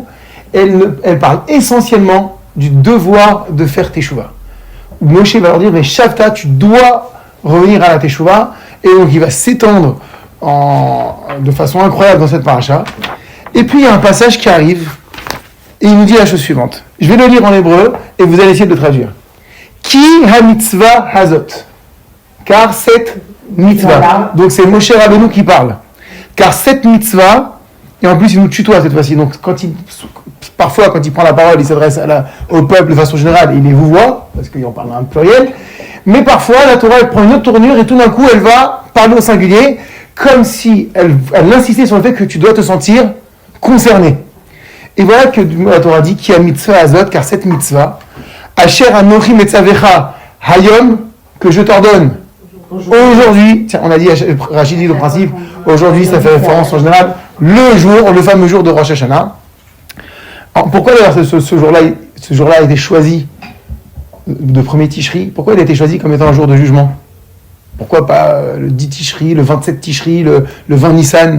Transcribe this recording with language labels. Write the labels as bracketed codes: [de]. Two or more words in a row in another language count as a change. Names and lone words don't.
[fr] Elle parle essentiellement du devoir de faire teshuva. Moshe va leur dire, mais Shavta, tu dois revenir à la teshuva, et donc il va s'étendre de façon incroyable dans cette paracha. Et puis il y a un passage qui arrive, et il nous dit la chose suivante. Je vais le lire en hébreu, et vous allez essayer de le traduire. [he] כי המצוה הזאת. [fr] Car cette mitzvah, Voilà. donc c'est Moshe Rabbeinu qui parle. Car cette mitzvah, et en plus il nous tutoie cette fois-ci, donc parfois quand il prend la parole, il s'adresse au peuple de façon générale, il les vous voit, parce qu'il en parle un pluriel, mais parfois la Torah elle prend une autre tournure et tout d'un coup elle va parler au singulier, comme si elle insistait sur le fait que tu dois te sentir concerné. Et voilà que la Torah dit qu'il y a [he] מצוה הזאת, [fr] car cette mitzvah, [he] אשר אנכי מצוך היום, [fr] que je t'ordonne aujourd'hui, tiens, on a dit, Rachid dit le principe, aujourd'hui ça fait référence en général, le fameux jour de Rosh Hashanah. Alors, pourquoi d'ailleurs ce jour-là a été choisi de premier Tishri? Pourquoi il a été choisi comme étant un jour de jugement? Pourquoi pas le 10 Tishri, le 27 Tishri, le 20 Nissan?